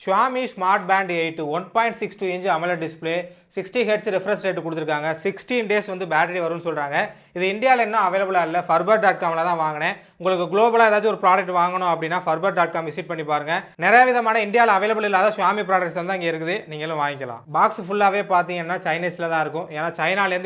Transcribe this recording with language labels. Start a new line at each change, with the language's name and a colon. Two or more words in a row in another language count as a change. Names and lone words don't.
Tamil: Xiaomi Smart Band 8 1.62
English: inch AMOLED display 60 Hz refresh rate
Tamil: கொடுத்திருக்காங்க 16 days வந்து பேட்டரி வரும்னு சொல்றாங்க இது இந்தியால இன்னும் அவேலபிளா இல்ல Farber.com-ல தான் வாங்குனேன் உங்களுக்கு குளோபலா ஏதாச்சும் ஒரு ப்ராடக்ட் வாங்கணும் அப்படினா Farber.com விசிட் பண்ணி பாருங்க நிறைய விதமான இந்தியால அவேலபிள் இல்லாத Xiaomi ப்ராடக்ட்ஸ் தான் இங்க இருக்குது நீங்களும் வாங்கிக்கலாம் பாக்ஸ் ஃபுல்லாவே பாத்தீங்கன்னா சைனீஸ்ல தான் இருக்கும் ஏனா சைனால இருந்து